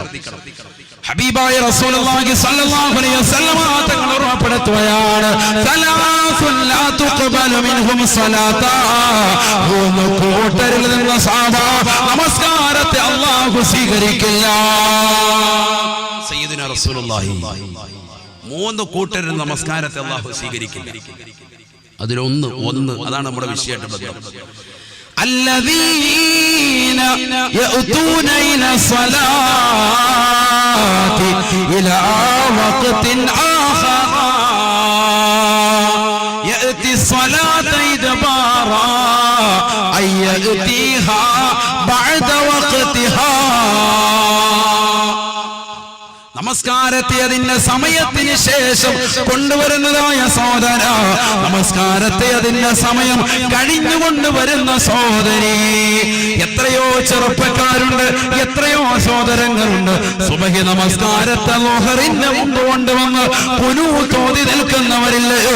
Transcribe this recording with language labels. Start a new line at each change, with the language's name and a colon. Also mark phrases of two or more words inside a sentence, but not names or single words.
Malayalam: ഹബീബായ
Arabic: رسول الله صلى الله عليه وسلم
Malayalam: തങ്ങൾ ഉറപ്പെടുത്തുകയാണ്,
Arabic: ثلاث لا تقبل منهم صلاة,
Malayalam: മൂന്ന് കൂട്ടരിൽ നിന്ന് നമസ്കാരത്തെ അല്ലാഹു സ്വീകരിക്കില്ല.
Arabic: سيدنا رسول الله,
Malayalam: മൂന്ന് കൂട്ടരിൽ നമസ്കാരത്തെ അല്ലാഹു സ്വീകരിക്കില്ല. അതിലൊന്ന് അതാണ് നമ്മുടെ വിഷയമായിട്ട് ബന്ധം.
Arabic: الذين يأتون إلى الصلاة إلى وقت آخر يأتي الصلاة إدبارا أي يأتيها بعد وقتها.
Malayalam: നമസ്കാരത്തെ അതിന്റെ സമയത്തിന് ശേഷം കൊണ്ടുവരുന്നതായ സഹോദര, നമസ്കാരത്തെ അതിന്റെ സമയം കഴിഞ്ഞുകൊണ്ടുവരുന്ന സഹോദരി. എത്രയോ ചെറുപ്പക്കാരുണ്ട്, എത്രയോ സഹോദരങ്ങളുണ്ട് സുബഹി നമസ്കാരത്തെ ളുഹറിന്റെ മുമ്പ് കൊണ്ടുവന്ന് ഖുനൂത്തോതി നിൽക്കുന്നവരില്ലയോ?